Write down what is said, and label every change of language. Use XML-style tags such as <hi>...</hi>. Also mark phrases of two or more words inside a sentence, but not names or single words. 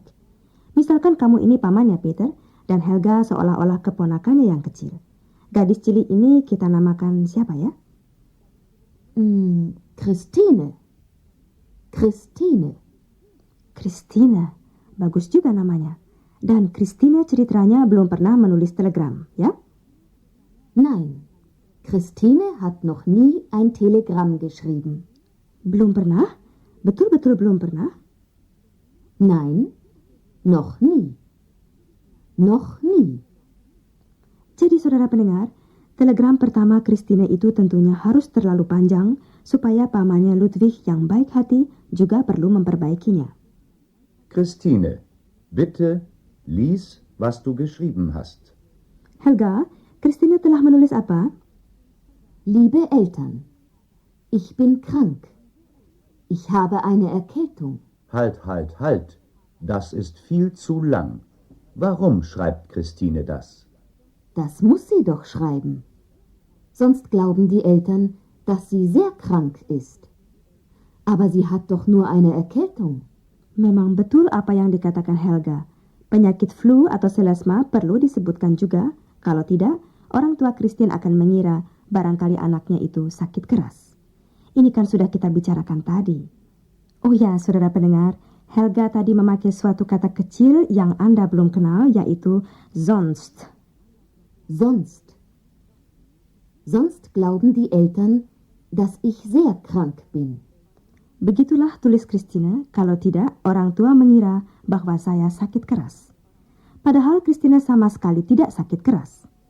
<id>Misalkan kamu ini pamannya Peter, dan Helga seolah-olah keponakannya yang kecil. Gadis cilik ini kita namakan siapa ya? Christine. Christine. Christine. Bagus juga namanya. Dan Christine ceritanya belum pernah menulis telegram, ya?</id> <de>Nein. Christine hat noch nie ein Telegramm geschrieben.</de> <id>Belum pernah? Betul-betul belum pernah?</id> <de>Nein, noch nie. Noch nie.</de> <id>Jadi saudara pendengar, telegram pertama Christine itu tentunya harus terlalu panjang supaya pamannya Ludwig yang baik hati juga perlu memperbaikinya.</id> <de>Christine, bitte lies, was du geschrieben hast.</de> <id>Helga, Christine telah menulis apa?</id> <de>Liebe Eltern, ich bin krank. Ich habe eine Erkältung. Halt, halt, halt. Das ist viel zu lang. Warum schreibt Christine das? Das muss sie doch schreiben. Sonst glauben die Eltern, dass sie sehr krank ist. Aber sie hat doch nur eine Erkältung.</de> <id>Memang betul apa yang dikatakan Helga. Penyakit flu atau selesma perlu disebutkan juga. Kalau tidak, orang tua Christine akan mengira barangkali anaknya itu sakit keras. Ini kan sudah kita bicarakan tadi. Oh ya, saudara pendengar, Helga tadi memakai suatu kata kecil yang Anda belum kenal, yaitu sonst.</id> <de>Sonst. Sonst glauben die Eltern, dass ich sehr krank bin.</de> <id>Begitulah tulis Christine, kalau tidak orang tua mengira bahwa saya sakit keras. Padahal Christine sama sekali tidak sakit keras.</id>